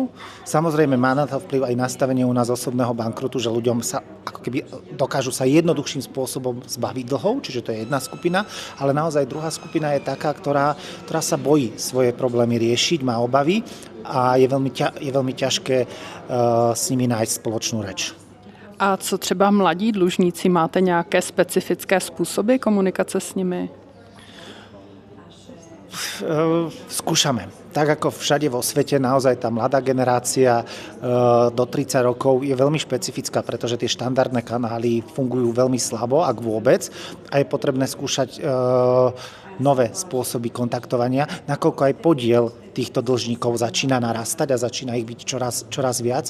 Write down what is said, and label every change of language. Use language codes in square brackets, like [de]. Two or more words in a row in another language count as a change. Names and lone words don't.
[sk] Samozrejme má na to vplyv aj nastavenie u nás osobného bankrotu, že ľuďom sa ako keby dokážu sa jednoduchším spôsobom zbaviť dlhov, čiže to je jedna skupina, ale naozaj druhá skupina je taká, ktorá sa bojí svoje problémy riešiť, má obavy a je veľmi ťažké s nimi nájsť spoločnú reč. [cs] A co třeba mladí dlužníci, máte nějaké specifické způsoby komunikace s nimi? [sk] Skúšame. Tak ako všade vo svete, naozaj tá mladá generácia do 30 rokov je veľmi špecifická, pretože tie štandardné kanály fungujú veľmi slabo, ak vôbec, a je potrebné skúšať nové spôsoby kontaktovania, nakoľko aj podiel týchto dlžníkov začína narastať a začína ich byť čoraz viac.